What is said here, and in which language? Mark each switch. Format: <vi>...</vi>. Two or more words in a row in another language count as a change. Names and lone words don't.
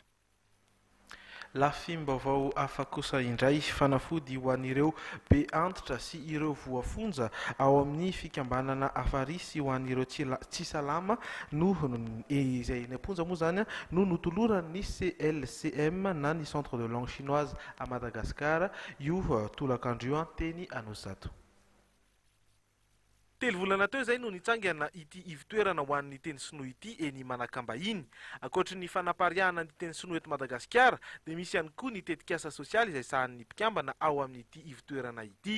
<mg>Lafim-baovao hafa kosa indray fanafody ho an'ireo be antitra sy ireo voafonja ao amin'ny fikambanana afarisy ho an'ireo tsy salama no izay namponja moa zany no notoloran'ny CLCM na ny centre de langue chinoise à Madagascar io tolakandro teny Anozato. Telo volana teo izay no nitsangana ity ivitoerana ho an'ny teny sinoa ity eny Manakambahiny. Ankoatra ny fanapariahana ny teny sinoa eto Madagasikara dia misy ihany koa ny tetikasa sosialy izay sahan'ny mpikambana ao amin'ity ivitoerana ity.</mg>